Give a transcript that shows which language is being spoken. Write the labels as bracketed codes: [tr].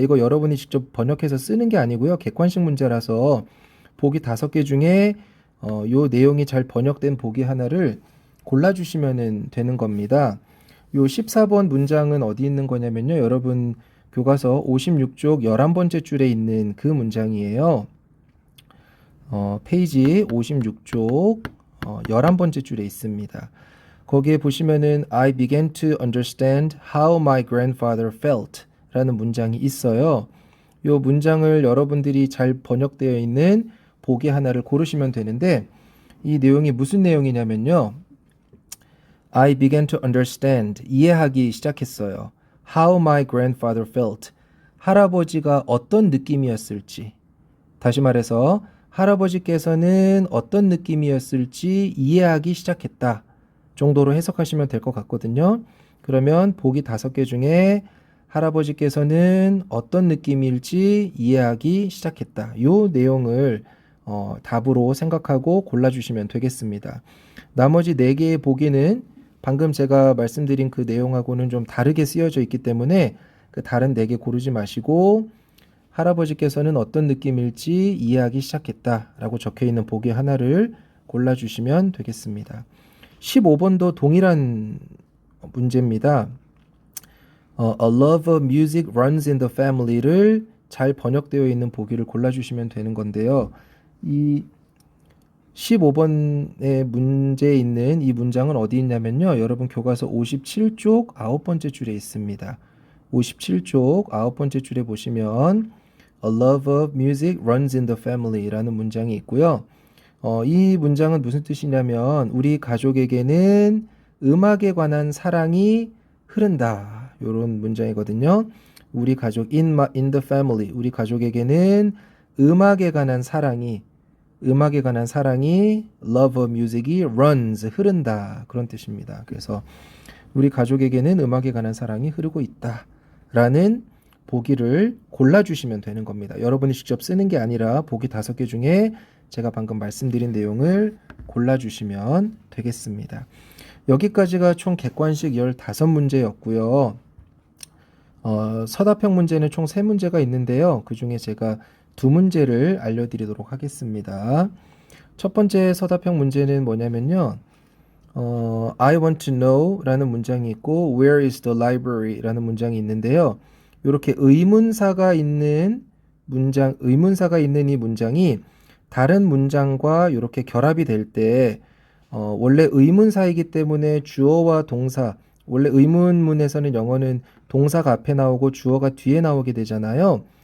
[ko] 이거 여러분이 직접 번역해서 쓰는 게 아니고요. 객관식 문제라서 보기 5개 중에 요 내용이 잘 번역된 보기 하나를 골라주시면 되는 겁니다. 요 14번 문장은 어디 있는 거냐면요. 여러분 교과서 56쪽 11번째 줄에 있는 그 문장이에요. 페이지 56쪽 11번째 줄에 있습니다. 거기에 보시면은 [en] I began to understand how my grandfather felt [ko] 라는 문장이 있어요. 이 문장을 여러분들이 잘 번역되어 있는 보기 하나를 고르시면 되는데 이 내용이 무슨 내용이냐면요. [en] I began to understand. [ko] 이해하기 시작했어요. [en] How my grandfather felt. [ko] 할아버지가 어떤 느낌이었을지. 다시 말해서 할아버지께서는 어떤 느낌이었을지 이해하기 시작했다 정도로 해석하시면 될 것 같거든요. 그러면 보기 5개 중에 할아버지께서는 어떤 느낌일지 이해하기 시작했다. 요 내용을 답으로 생각하고 골라주시면 되겠습니다. 나머지 4개의 보기는 방금 제가 말씀드린 그 내용하고는 좀 다르게 쓰여져 있기 때문에 그 다른 4개 고르지 마시고 할아버지께서는 어떤 느낌일지 이해하기 시작했다라고 적혀있는 보기 하나를 골라주시면 되겠습니다. 15번도 동일한 문제입니다. [en] A love of music runs in the family [ko] 를 잘 번역되어 있는 보기를 골라주시면 되는 건데요. 이 15번의 문제에 있는 이 문장은 어디 있냐면요. 여러분 교과서 57쪽 9번째 줄에 있습니다. 57쪽 9번째 줄에 보시면 [en] A love of music runs in the family [ko] 라는 문장이 있고요. 이 문장은 무슨 뜻이냐면 우리 가족에게는 음악에 관한 사랑이 흐른다. 이런 문장이거든요. 우리 가족 [en] in the family [ko] 우리 가족에게는 음악에 관한 사랑이 [en] love of music [ko] 이 runs 흐른다 그런 뜻입니다. 그래서 우리 가족에게는 음악에 관한 사랑이 흐르고 있다라는 보기를 골라주시면 되는 겁니다. 여러분이 직접 쓰는 게 아니라 보기 5개 중에 제가 방금 말씀드린 내용을 골라주시면 되겠습니다. 여기까지가 총 객관식 15문제였고요. 서답형 문제는 총 3문제가 있는데요. 그 중에 제가 2문제를 알려드리도록 하겠습니다. 첫 번째 서답형 문제는 뭐냐면요. [en] I want to know [ko] 라는 문장이 있고 [en] Where is the library [ko] 라는 문장이 있는데요. 이렇게 의문사가 있는 이 문장이 다른 문장과 이렇게 결합이 될 때 원래 의문사이기 때문에 주어와 동사, 원래 의문문에서는 영어는 동사가 앞에 나오고 주어가 뒤에 나오게 되잖아요.